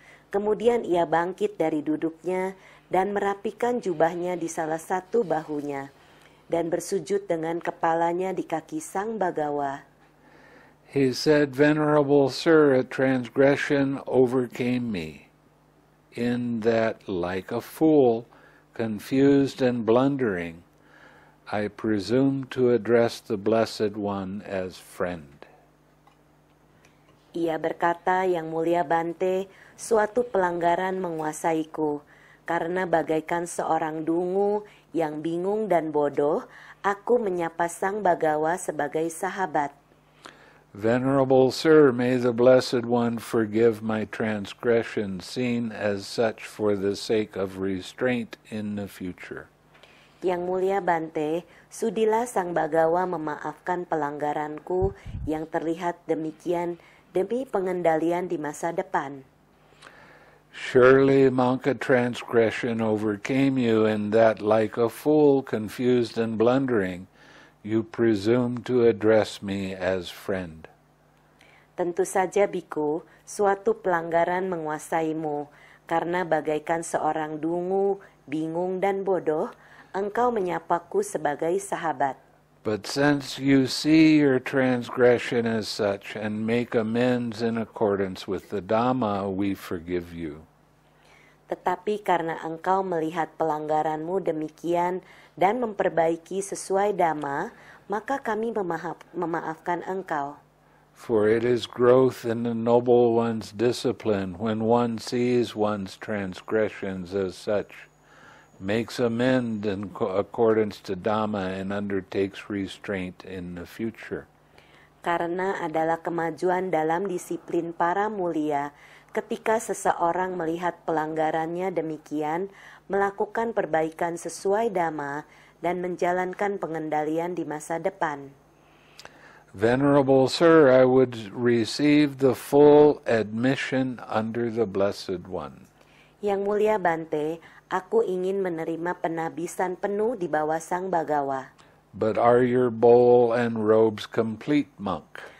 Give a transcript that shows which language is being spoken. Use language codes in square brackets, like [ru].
[id] Kemudian ia bangkit dari duduknya dan merapikan jubahnya di salah satu bahunya, dan bersujud dengan kepalanya di kaki Sang Bagawa. [en] He said, Venerable Sir, a transgression overcame me, in that, like a fool, confused and blundering, I presume to address the Blessed One as friend. [id] Ia berkata, Yang Mulia Bante, suatu pelanggaran menguasaiku, karena bagaikan seorang dungu yang bingung dan bodoh, aku menyapa Sang Bagawa sebagai sahabat. [en] Venerable Sir, may the Blessed One forgive my transgression, seen as such for the sake of restraint in the future. [id] Yang Mulia Bante, sudilah Sang Bagawa memaafkan pelanggaranku yang terlihat demikian demi pengendalian di masa depan. [en] Surely, monk, a transgression overcame you, and that, like a fool, confused and blundering, you presume to address me as friend. [id] Tentu saja, Biku, suatu pelanggaran menguasaimu, karena bagaikan seorang dungu, bingung dan bodoh, engkau menyapaku sebagai sahabat. [en] But since you see your transgression as such and make amends in accordance with the Dhamma, we forgive you. [id] Tetapi karena engkau melihat pelanggaranmu demikian dan memperbaiki sesuai Dhamma, maka kami memaafkan engkau. [en] For it is growth in the noble one's discipline when one sees one's transgressions as such, makes amend in accordance to Dhamma, and undertakes restraint in the future. [id] Karena adalah kemajuan dalam disiplin para mulia, ketika seseorang melihat pelanggarannya demikian, melakukan perbaikan sesuai Dhamma, dan menjalankan pengendalian di masa depan. [en] Venerable Sir, I would receive the full admission under the Blessed One. [id] Yang Mulia Bante, aku ingin menerima penabisan penuh di bawah Sang Bagawa. [en] But are your bowl and robes complete, monk?